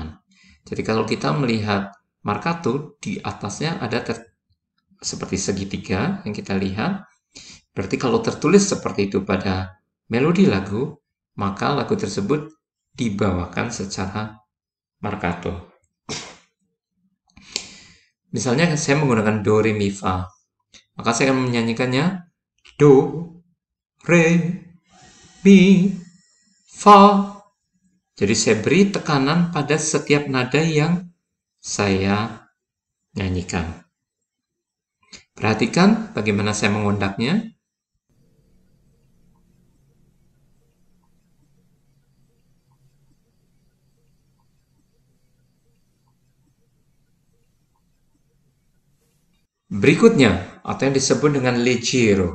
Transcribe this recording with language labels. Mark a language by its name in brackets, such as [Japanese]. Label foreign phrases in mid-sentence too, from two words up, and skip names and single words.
[Indonesian] Jadi kalau kita melihat marcato, di atasnya ada seperti segitiga yang kita lihat. Berarti kalau tertulis seperti itu pada melodi lagu, maka lagu tersebut dibawakan secara marcato. Misalnya saya menggunakan do, re, mi, fa. Maka saya akan menyanyikannya do, re, mi, fa. Jadi saya beri tekanan pada setiap nada yang saya nyanyikan. Perhatikan bagaimana saya mengundaknya. Berikutnya, atau yang disebut dengan leggero.